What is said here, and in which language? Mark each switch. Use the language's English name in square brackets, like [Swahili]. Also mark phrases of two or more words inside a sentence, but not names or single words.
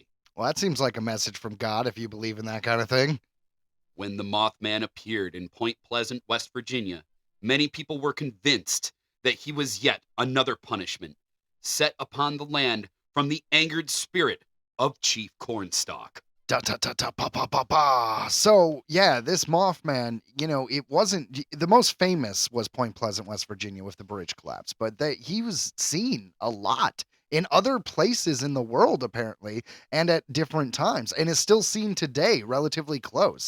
[English] Well, that seems like a message from God if you believe in that kind of thing. When the Mothman appeared in Point Pleasant, West Virginia, many people were convinced that he was yet another punishment set upon the land from the angered spirit of Chief Cornstalk. Da, da, da, da, pa, pa, pa, pa. So, yeah, this Mothman, it wasn't the most famous was Point Pleasant, West Virginia with the bridge collapse, but he was seen a lot in other places in the world, apparently, and at different times, and is still seen today relatively close.